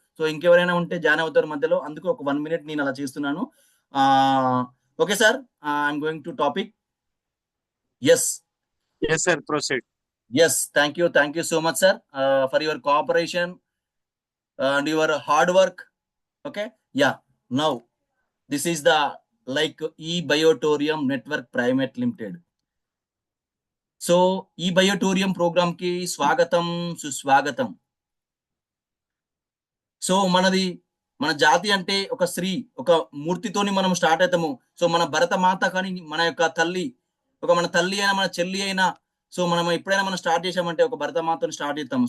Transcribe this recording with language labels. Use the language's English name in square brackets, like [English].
[Telugu] So ఇంకెవరైనా ఉంటే join అవుతారు మధ్యలో, అందుకు ఒక 1 మినిట్ నేను అలా చేస్తున్నాను. [English] Okay sir, I'm going to topic. Yes. Yes, sir. Proceed. Yes, thank you so much sir for your cooperation and your hard work. Okay, yeah, now this is the like eBiotorium Network Private Limited. [Telugu] So ఈ బయోటోరియం programme కి స్వాగతం, సుస్వాగతం. So మన జాతి అంటే ఒక స్త్రీ, ఒక మూర్తితోని మనం స్టార్ట్ అవుతాము. సో మన భరత మాత కానీ మన యొక్క తల్లి, మన తల్లి అయినా మన చెల్లి అయినా, సో మనం ఎప్పుడైనా మనం స్టార్ట్ చేసామంటే ఒక భరత మాతను స్టార్ట్ చేస్తాము.